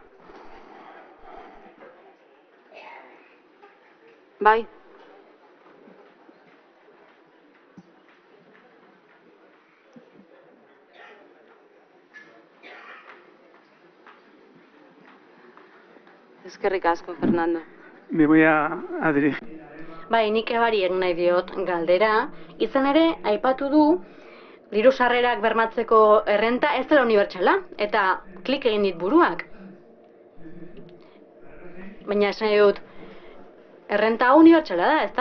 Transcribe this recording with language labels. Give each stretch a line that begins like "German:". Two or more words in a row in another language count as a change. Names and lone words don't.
Basque: Bai. Eskerrik asko, Fernando.
Spanish: Me voy a dirigir.
Basque: Bai, nik ebari egin nahi diot galdera. Izan ere, aipatu du, diru sarrerak bermatzeko errenta ez dela unibertsala, eta klik egin dit buruak. Baina esan dut, errenta unibertsala da, ezta?